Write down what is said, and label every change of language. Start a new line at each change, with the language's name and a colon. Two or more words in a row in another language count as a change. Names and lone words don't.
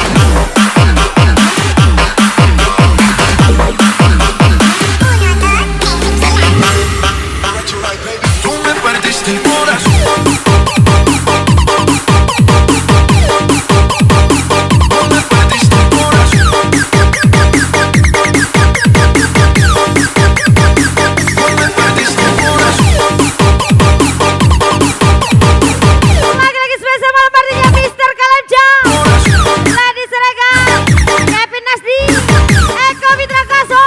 Spanish: Tú me perdiste el corazón. Tú me perdiste el corazón. Tú me perdiste el corazón.
Indonesian: Lagi-lagi spesial malam harinya Mr. Kalemja, Lady Siregar, Kevin Nasdi, Eko Fitra Kaso.